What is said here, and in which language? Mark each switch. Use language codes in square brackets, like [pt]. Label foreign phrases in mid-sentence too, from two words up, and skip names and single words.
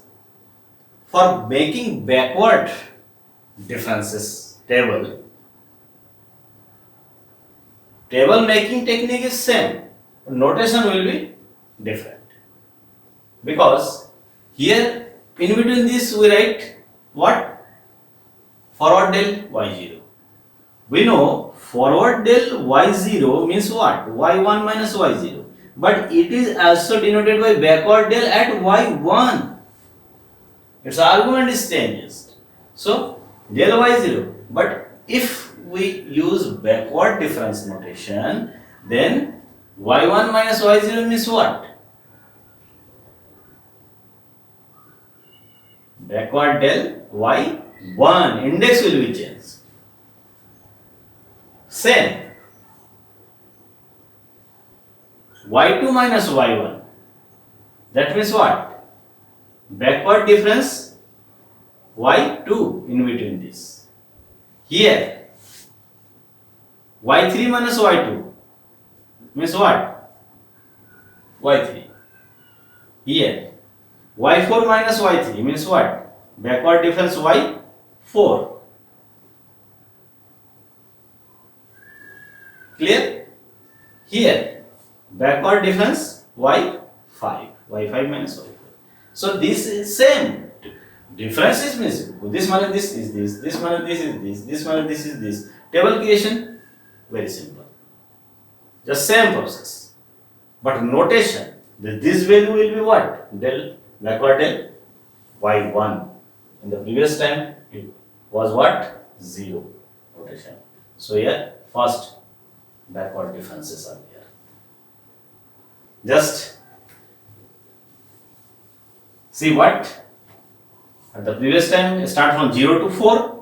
[en] For making backward differences table making technique is same. Notation will be different, because here in between this we write what? Forward del y0. We know forward del y0 means what? y1 minus y0, but it is also denoted by backward del at y1. Its argument is changed, so del y0. But if we use backward difference notation, then y1 minus y0 means what? Backward del y1. Index will be changed. Same. y2 minus y1. That means what? Backward difference y2 in between this. Here y3 minus y2 means what? y3. Here y4 minus y3 means what? Backward difference y4. Clear? Here backward difference y5 minus y4. So this is same. Difference is means this minus this is this minus this is this minus this is this. Table creation Very simple. Just same process. But notation, this value will be what? Del, backward del y1. In the previous time, it was what? 0 notation. So here, first backward differences are there. Just see what? At the previous time, start from 0 to 4.